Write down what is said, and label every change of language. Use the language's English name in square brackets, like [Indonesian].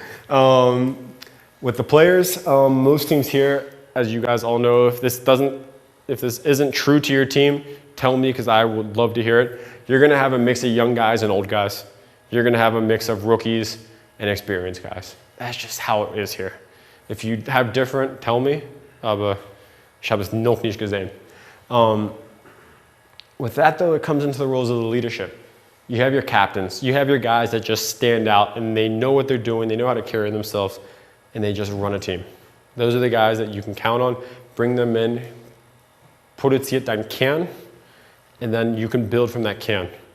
[English] With the players, most teams here, as you guys all know, if this isn't true to your team, tell me because I would love to hear it. You're gonna have a mix of young guys and old guys. You're gonna have a mix of rookies and experienced guys. That's just how it is here. If you have different, tell me. [German] Aber ich habe es noch nicht gesehen. [English] With that though, it comes into the roles of the leadership. You have your captains, you have your guys that just stand out and they know what they're doing, they know how to carry themselves, and they just run a team. Those are the guys that you can count on, bring them in, [German] produziert dein Kern, [English] and then you can build from that Kern.